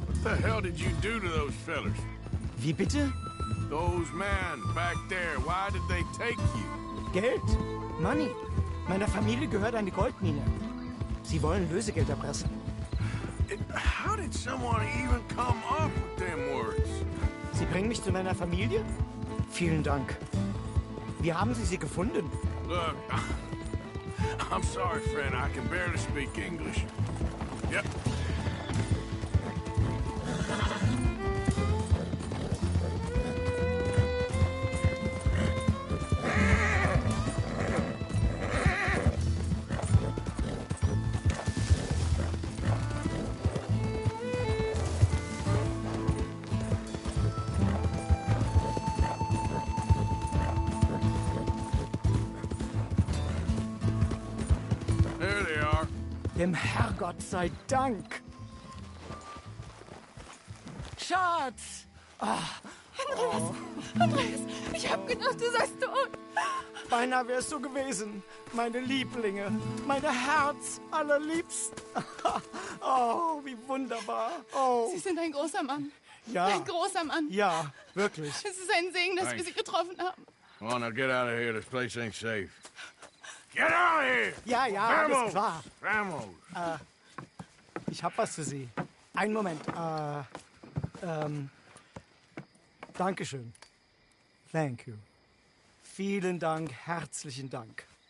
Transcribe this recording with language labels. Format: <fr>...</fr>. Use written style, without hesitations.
<en>What the hell did you do to those fellers?</en> <de>Wie bitte?</de> <en>Those men back there, why did they take you?</en> <de>Geld?</de> <en>Money.</en> <de>Meiner Familie gehört eine Goldmine. Sie wollen Lösegeld erpressen.</de> <en>How did someone even come up with them words?</en> <de>Sie bringen mich zu meiner Familie? Vielen Dank. Wie haben Sie sie gefunden?</de> <en>Look, I'm sorry, friend. I can barely speak English. Yep.</en> <de>Dem Herrgott sei Dank. Schatz! Andreas, ich hab gedacht, du seist tot. Beinahe wärst du gewesen. Meine Lieblinge, meine Herz allerliebsten. Oh, wie wunderbar. Oh. Sie sind ein großer Mann. Ja. Ein großer Mann. Ja, wirklich. Es ist ein Segen, dass wir Sie getroffen haben.</de> <en>Come on, now get out of here. This place ain't safe. Get out of here!</en> <de>Ja, ja, alles klar.</de> <es>Vamos!</es> <de>Ich hab was für Sie. Einen Moment. Dankeschön.</de> <en>Thank you.</en> <de>Vielen Dank, herzlichen Dank.</de>